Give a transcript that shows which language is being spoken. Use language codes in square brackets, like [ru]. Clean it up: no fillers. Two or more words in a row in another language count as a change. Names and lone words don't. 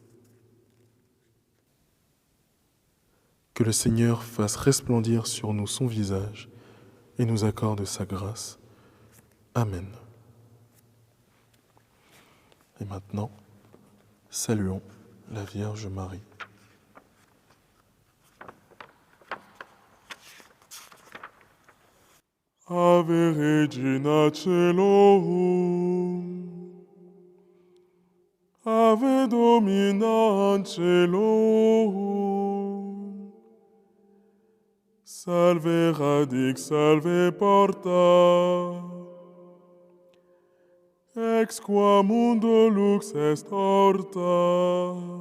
[fr] Que le Seigneur fasse resplendir sur nous son visage et nous accorde sa grâce. Amen. Et maintenant, saluons la Vierge Marie. [la] Ave Regina Caelorum, Ave Domina Caelorum, Salve radix, salve porta, ex qua mundo lux est horta.